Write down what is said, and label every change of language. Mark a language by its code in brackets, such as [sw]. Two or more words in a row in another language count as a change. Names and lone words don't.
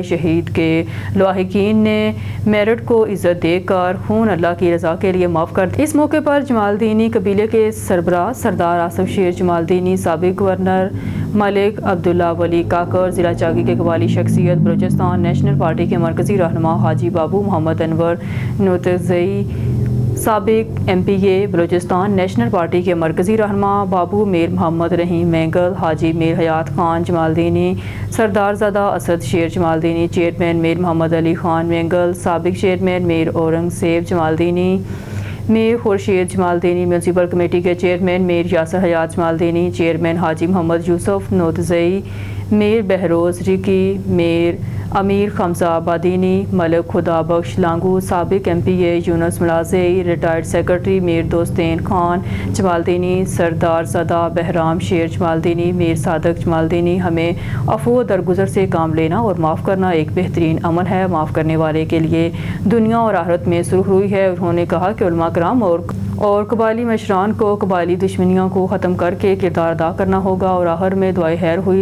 [ur] شہید کے لواحقین نے میرٹھ کو عزت دے کر خون اللہ کی رضا کے لیے معاف کر دیا. اس موقع پر جمالدینی قبیلے کے سربراہ سردار آصف شیر جمالدینی، سابق گورنر ملک عبداللہ ولی کاکڑ، ضلع چاغی کے قبائلی شخصیت بلوچستان نیشنل پارٹی کے مرکزی رہنما حاجی بابو محمد انور نورزئی سابق MPA بلوچستان نیشنل پارٹی کے مرکزی رہنما بابو میر محمد رحیم مینگل، حاجی میر حیات خان جمالدینی، سردار زادہ اسد شیر جمالدینی، چیئرمین میر محمد علی خان مینگل، سابق چیئرمین میر اورنگزیب جمالدینی، میر خورشید جمالدینی، میونسپل کمیٹی کے چیئرمین میر یاسر حیات جمالدینی، چیئرمین حاجی محمد یوسف نوتزئی، میر بہروز ریکی، میر امیر خمزہ آبادینی، ملک خدا بخش لانگو، سابق MPA یونس ملازئی، ریٹائرڈ سیکرٹری میر دوستین خان جمالدینی، سردار زادہ بہرام شیر جمالدینی، میر صادق جمالدینی۔ ہمیں عفو و درگزر سے کام لینا اور معاف کرنا ایک بہترین عمل ہے، معاف کرنے والے کے لیے دنیا اور آخرت میں سرخ روئی ہے۔ انہوں نے کہا کہ علماء کرام اور قبائلی مشران کو قبائلی دشمنیوں کو ختم کر کے کردار ادا کرنا ہوگا، اور آخر میں دعائے خیر ہوئی۔